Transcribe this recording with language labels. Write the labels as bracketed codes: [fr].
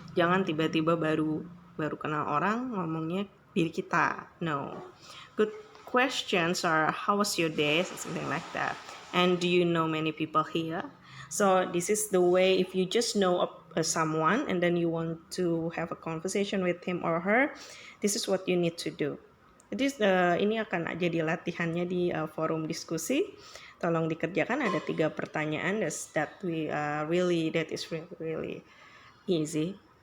[id] Jangan tiba-tiba baru kenal orang ngomongnya diri kita. [en] No. Good questions are how was your day, something like that. And do you know many people here? So this is the way if you just know someone and then you want to have a conversation with him or her, this is what you need to do. [id] Jadi ini akan jadi latihannya di forum diskusi. Tolong dikerjakan, ada 3 pertanyaan [en] that is really easy.